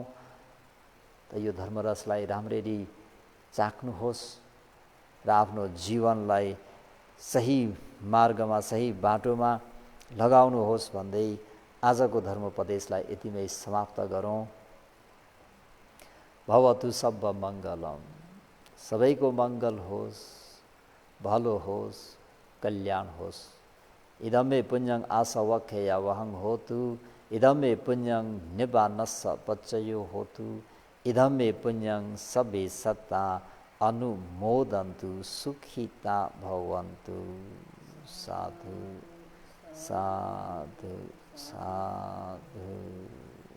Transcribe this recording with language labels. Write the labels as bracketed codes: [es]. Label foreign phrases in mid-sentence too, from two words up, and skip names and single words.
[ne] त यो धर्मरसलाई राम्ररी चाख्नुहोस् र आफ्नो जीवनलाई सही मार्गमा सही बाटोमा लगाउनुहोस् भन्दै आजको धर्मोपदेशलाई यतिमै समाप्त गरौँ। [pi] भवतु सब मङ्गलम, [ne] सबैको मङ्गल होस्, भलो होस्, कल्याण होस्। [pi] इदं मे पुण्यं आसवख्या वहं होतु, इदं मे पुण्यं निब्बानस्स पच्चयो होतु, इदं मे पुण्यं सबे सत्ता अनुमोदन्तु, सुखिता भवन्तु। साधु साधु साधु।